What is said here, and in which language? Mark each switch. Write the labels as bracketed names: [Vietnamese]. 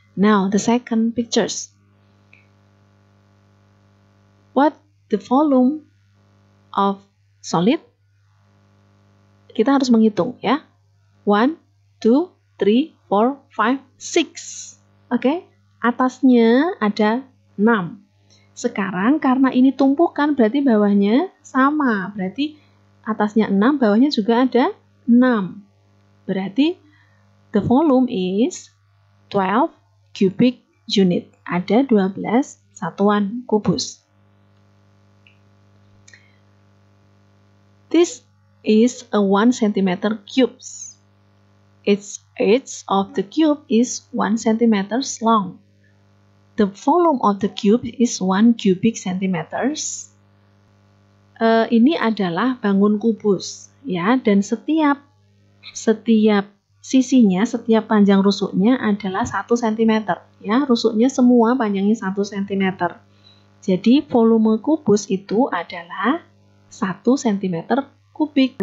[English] Now, the second pictures. What the volume of solid? [Indonesian] Kita harus menghitung ya. 1, 2, 3, 4, 5, 6. Oke, atasnya ada 6. Sekarang karena ini tumpukan berarti bawahnya sama. Berarti atasnya 6, bawahnya juga ada 6. [English] Berarti the volume is 12 cubic unit. [Indonesian] Ada 12 satuan kubus. [English] This is a 1 cm cubes. Its edge of the cube is 1 cm long. The volume of the cube is 1 cubic centimeters. [Indonesian] Ini adalah bangun kubus, ya, dan setiap sisinya, setiap panjang rusuknya adalah 1 cm. Ya, rusuknya semua panjangnya 1 cm. Jadi, volume kubus itu adalah 1 cm kubik.